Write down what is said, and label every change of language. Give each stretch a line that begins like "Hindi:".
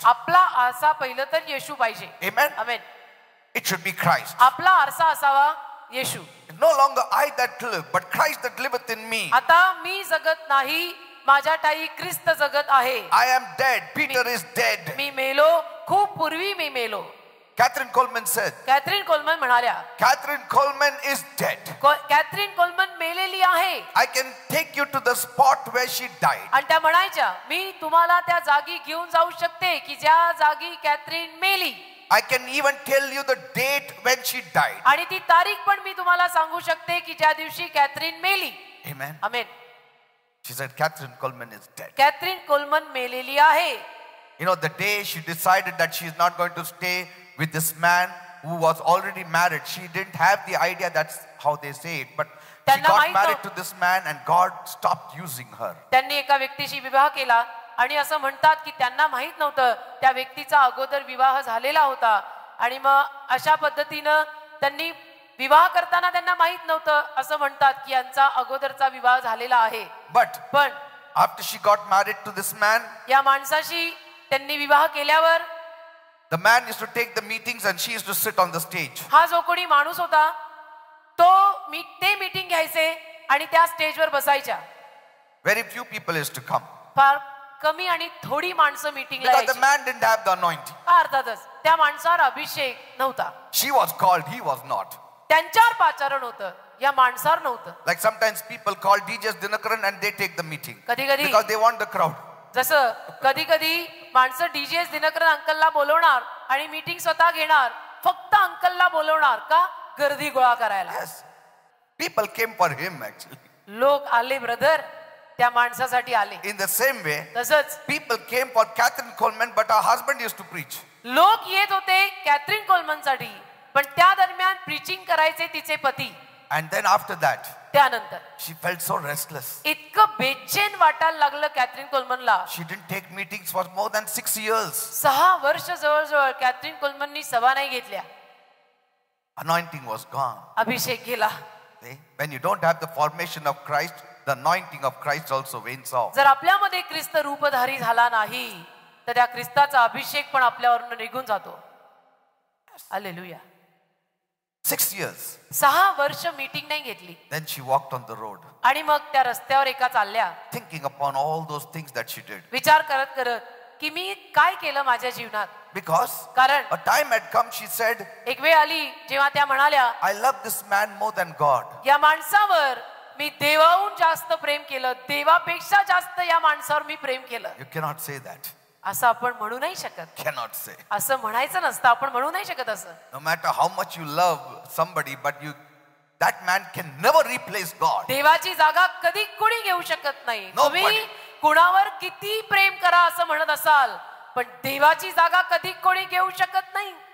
Marathi: आपला आरसा पहिलं तर येशू पाहिजे.
English: Amen.
Marathi: Amen.
English: It should be Christ.
Marathi: आपला आरसा असावा येशू.
English: No longer I that live, but Christ that liveth in me.
Marathi: आता मी जगत नाही, माझ्या ठाई ख्रिस्त जगत आहे.
English: I am dead. Peter is dead.
Marathi: मी मेलो, खूप पूर्वी मी मेलो.
English: Catherine Coleman said,
Marathi: Catherine Coleman म्हणाल्या,
English: Catherine Coleman is dead.
Marathi: Catherine Coleman मेलेली आहे.
English: I can take you to the spot where she died.
Marathi: आणि त्या म्हणायच्या, मी तुम्हाला त्या जागी घेऊन जाऊ शकते की ज्या जागी कॅथरीन मेली.
English: I can even tell you the date when she died.
Marathi: आणि ती तारीख पण मी तुम्हाला सांगू शकते की ज्या दिवशी कॅथरीन मेली.
English: Amen.
Marathi: Amen.
English: She said, Catherine Coleman is dead.
Marathi: Catherine Coleman मेलेली आहे.
English: You know, the day she decided that she is not going to stay with this man who was already married, she didn't have the idea, that's how they say it, but she
Marathi: त्यांना
English: got married
Marathi: नव्हतं.
English: to this man and God stopped using her.
Marathi: त्यांनी एका व्यक्तीशी विवाह केला आणि असं म्हणतात की त्यांना माहित नव्हतं त्या व्यक्तीचा अगोदर विवाह झालेला होता. आणि मग अशा पद्धतीनं त्यांनी विवाह करताना त्यांना माहित नव्हतं, असं म्हणतात की यांचा अगोदरचा विवाह झालेला आहे. पण
English: After she got married to this man,
Marathi: या माणसाशी त्यांनी विवाह केल्यावर
English: the man used to take the meetings and she used to sit on the stage.
Marathi: हा जो कोणी माणूस होता तो ते मीटिंग घ्यायचे आणि त्या स्टेजवर बसायच्या.
English: Very few people used to come.
Marathi: फार कमी आणि थोडी माणसं मीटिंगला
English: Because the
Marathi: यायची.
English: man didn't have the anointing.
Marathi: अर्थातच त्या माणसावर अभिषेक नव्हता.
English: She was called, he was not.
Marathi: त्यांच्यावर पाचारण होतं, या माणसावर नव्हतं.
English: Like sometimes people call DJs Dinakaran and they take the meeting.
Marathi: कधी-कधी
English: Because they want the crowd.
Marathi: जसं कधी कधी माणसं डीजे दिनकरन अंकलला बोलवणार आणि मीटिंग स्वतः घेणार, फक्त अंकलला बोलवणार का? गर्दी गोळा करायला.
English: Yes. People came for him actually.
Marathi: लोक आले ब्रदर, त्या माणसासाठी आले.
English: In the same way,
Marathi: तसंच
English: people came for Catherine Coleman, but her husband used to preach.
Marathi: लोक येत होते कॅथरीन कोलमनसाठी, पण त्या दरम्यान प्रीचिंग करायचे तिचे पती.
English: And then after that,
Marathi: त्यानंतर
English: she felt so restless.
Marathi: इतकं बेचैन वाटायला लागलं Catherine कोलमनला.
English: She didn't take meetings for more than 6 years.
Marathi: 6 वर्ष जवळजवळ कॅथरीन कोलमननी सभा नाही घेतल्या.
English: Anointing was gone.
Marathi: अभिषेक गेला.
English: See? When you don't have the formation of Christ, the anointing of Christ also wanes off.
Marathi: जर आपल्यामध्ये ख्रिस्त रूपधारी झाला नाही, तर त्या ख्रिस्ताचा अभिषेक पण आपल्यावरून निघून जातो. हालेलुया.
English: 6 years.
Marathi: 6 वर्ष मीटिंग नाही घेतली.
English: Then she walked on the road,
Marathi: आणि मग त्या रस्त्यावर एका चालल्या,
English: thinking upon all those things that she did.
Marathi: विचार करत करत की मी काय केलं माझ्या जीवनात.
English: Because
Marathi: कारण
English: a time had come, she said,
Marathi: एक वेळ आली जेव्हा त्या म्हणाल्या,
English: I love this man more than God.
Marathi: या माणसावर मी देवाहून जास्त प्रेम केलं, देवापेक्षा जास्त या माणसावर मी प्रेम केलं.
English: You cannot say that.
Marathi: असं आपण म्हणू नाही शकत.
English: Cannot say.
Marathi: असं म्हणायचं नसतं, आपण म्हणू नाही शकत असं.
English: No matter how much you love somebody, but that man can never replace God.
Marathi: देवाची जागा कधी कोणी घेऊ शकत नाही.
English: Nobody.
Marathi: तुम्ही कुणावर किती प्रेम करा असं म्हणत असाल, पण देवाची जागा कधी कोणी घेऊ शकत नाही.